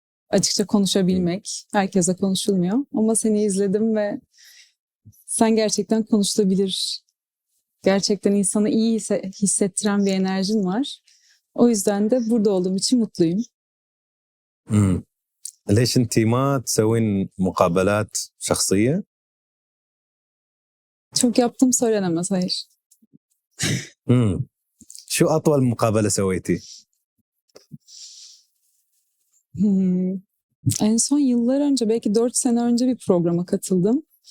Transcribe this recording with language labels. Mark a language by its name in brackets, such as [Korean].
[Turkish] Açıkça konuşabilmek. Herkese konuşulmuyor. Ama seni izledim ve sen gerçekten konuşulabilir. Gerçekten insanı iyi hissettiren bir enerjin var. O yüzden de burada olduğum için mutluyum. [Arabic] ليش انت ما تسوين مقابلات شخصية؟ [Turkish] Çok yaptım söylenemez, hayır. [Arabic] شو أطول مقابلة سويتي؟ [Turkish] En son yıllar önce, belki 4 sene önce bir programa katıldım.